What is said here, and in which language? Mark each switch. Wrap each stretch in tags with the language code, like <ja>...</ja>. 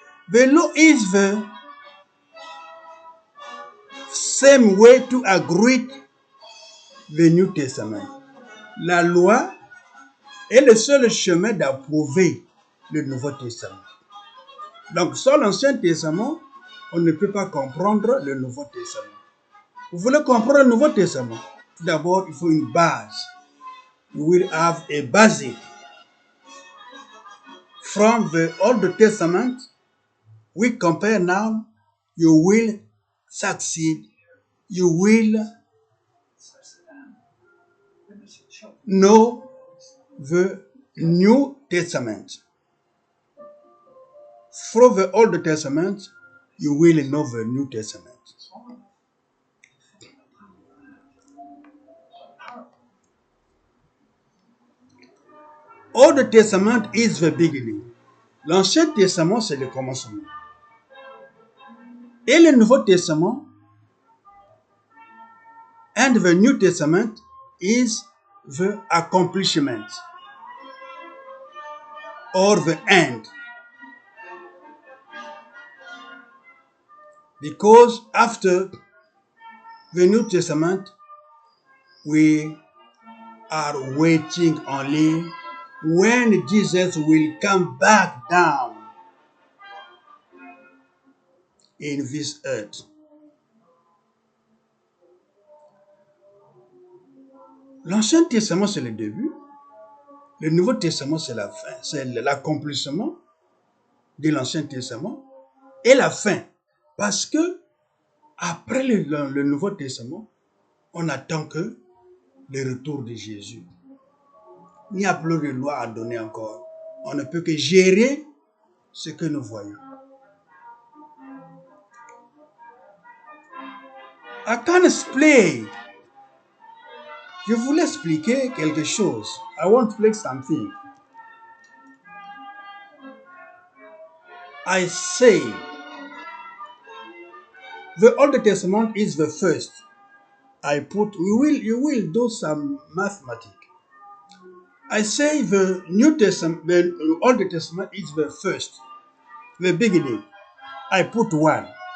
<en>The law is the same way to agree the New Testament.</en> <fr>La loi est le seul chemin d'approuver le Nouveau Testament. Donc, sans l'Ancien Testament, on ne peut pas comprendre le Nouveau Testament. Vous voulez comprendre le Nouveau Testament? Tout d'abord, il faut une base.</fr> <en>You will have a basic. From the Old Testament, we compare now, you will succeed. You will know the New Testament. From the Old Testament, you will know the New Testament. Old Testament is the beginning.</en> <fr>L'Ancien Testament, c'est le commencement. Et le Nouveau Testament,</fr> <en>and the New Testament is the accomplishment or the end. Because after the New Testament, we are waiting only when Jesus will come back down in this earth.</en> <fr>L'Ancien Testament, c'est le début. Le Nouveau Testament, c'est la fin. C'est l'accomplissement de l'Ancien Testament et la fin. Parce que après le Nouveau Testament, on attend que le retour de Jésus. Il n'y a plus de loi à donner encore. On ne peut que gérer ce que nous voyons.</fr> <en>I can explain.</en> <fr>Je voulais expliquer quelque chose.</fr> <en>I want to explain something. I say the Old Testament is the first. You will do some mathematics. I say the New Testament, the Old Testament is the first, the beginning. I put 1.</en>